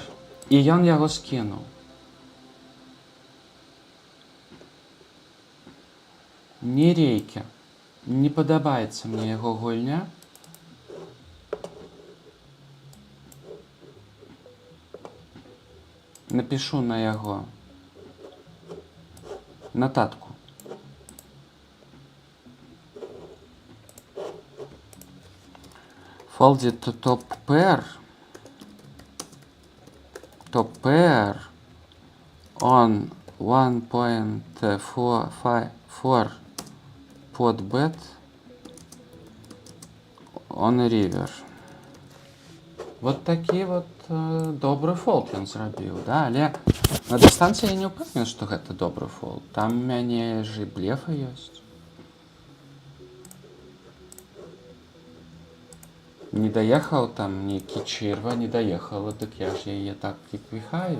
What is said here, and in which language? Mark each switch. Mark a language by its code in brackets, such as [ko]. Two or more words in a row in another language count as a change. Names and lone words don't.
[be] І ён яго скінуў. Не рейкі. Не падабаецца мне яго гульня. Напишу на яго нататку. [en] Folded to top pair. Top pair on 1.4 pot bet on river. [be] Вот такі вот добры фолд ён зрабіў, да? Але на дыстанцыі я не ўпэўнены, што гэта добры фолд. Там у мяне ж і блефы ёсць. Не даехаў там нейкі чырва, не даехала, дык я ж яе так і піхаю.